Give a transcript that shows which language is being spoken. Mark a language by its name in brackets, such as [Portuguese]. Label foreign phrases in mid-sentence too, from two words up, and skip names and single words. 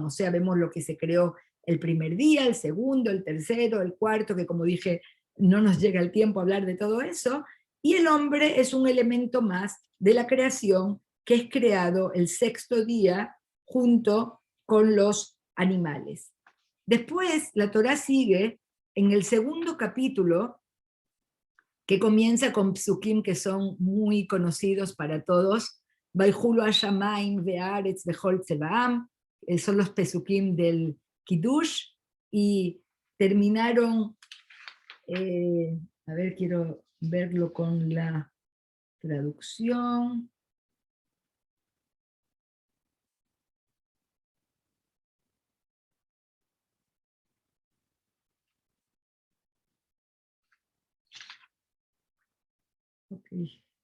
[Spanish] O sea, vemos lo que se creó el primer día, el segundo, el tercero, el cuarto, que como dije, no nos llega el tiempo a hablar de todo eso, y el hombre es un elemento más de la creación que es creado el 6º día junto con los animales. Después, la Torá sigue en el 2º capítulo, que comienza con psukim que son muy conocidos para todos, [Hebrew] ויכלו השמים והארץ וכל צבאם, [Spanish] son los psukim del Kiddush, y terminaron, a ver, quiero verlo con la traducción. Okay.